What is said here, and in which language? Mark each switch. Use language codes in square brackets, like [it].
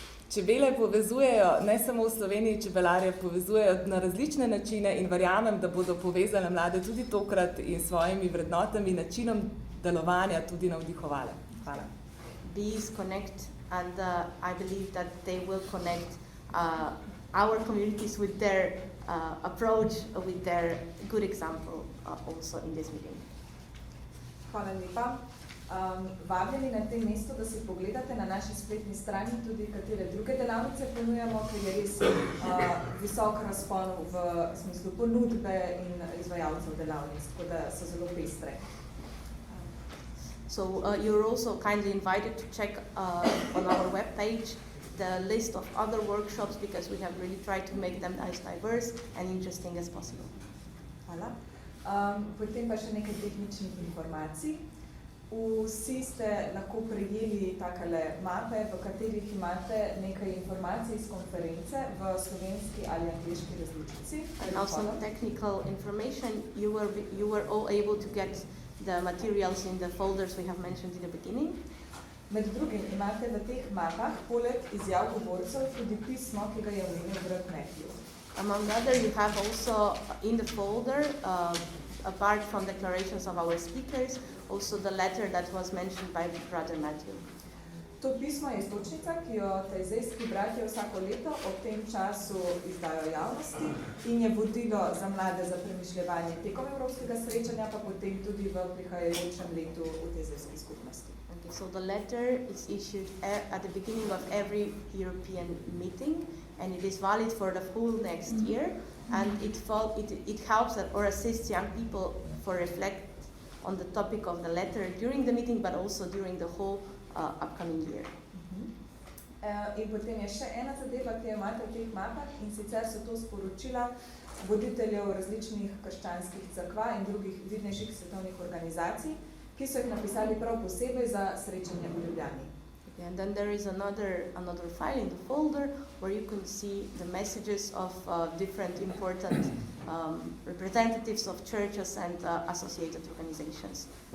[sl] Čebele povezujejo, ne samo v Sloveniji čebelarje, povezujejo na različne načine in verjamem, da bodo povezale mlade tudi tokrat in svojimi vrednotami, načinom delovanja tudi navdihovale. Hvala. [en] Bees connect, and I believe that they will connect our communities with their approach, with their good example also in this meeting. [sl] Hvala lepa. Vabljeni na tem mestu, da si pogledate na naši spletni strani tudi katere druge delavnice ponujamo, ker je res visok razpon v smislu ponudbe in izvajalcev delavnic, tako da so zelo pestre. [en] So you're also kindly invited to check on our webpage the list of other workshops, because we have really tried to make them as diverse and interesting as possible. [sl] Hvala. Potem pa še nekaj tehničnih informacij. Vsi ste lahko prejeli takale mape, v katerih imate nekaj informacij iz konference v slovenski ali angleški različici. [en] And also technical information, you were all able to get the materials in the folders we have mentioned in the beginning. [sl] Med drugim imate v teh mapah poleg izjav govorcev tudi pismo, ki ga je omenil brat Matthew. [en] Among other, you have also in the folder, apart from declarations of our speakers, also the letter that was mentioned by Brother Matthew. [sl] To pismo je iztočnica, ki jo tejzejski bratje vsako leto ob tem času izdajo javnosti in je vodilo za mlade za premišljevanje tekom evropskega srečanja, pa potem tudi v prihajajočem letu v tejzejski skupnosti. [en] Okay, so the letter is issued at the beginning of every European meeting, and it is valid for the full next year, and it helps or assists young people for reflect on the topic of the letter during the meeting, but also during the whole upcoming year. [sl] In potem je še ena zadeva, ki jo imate v teh mapah, in sicer so to sporočila voditeljev različnih krščanskih cerkva in drugih vidnejših svetovnih organizacij, ki so jih napisali prav posebej za srečanje v Ljubljani. [en] And then there is another file in the folder where you can see the messages of different important representatives of churches and associated organizations.